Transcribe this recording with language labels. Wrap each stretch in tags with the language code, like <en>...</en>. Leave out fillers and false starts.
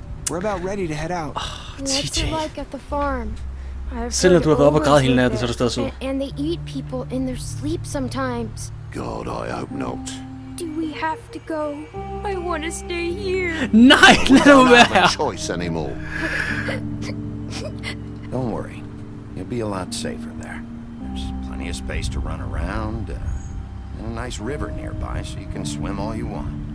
<en>We're about ready to head out. What's it like at the farm?</en> <da>Selvom du har været op og græde hele natten, så er du stadig sød.</da> <en>And they eat people in their sleep sometimes. God, I hope not. Do we have to go? I want to stay here.</en> <da>Nej, lad det være.</da> <en>Not a choice anymore. Don't worry. You'll be a lot safer there. There's plenty of space to run around, and a nice river nearby so you can swim all you want.</en>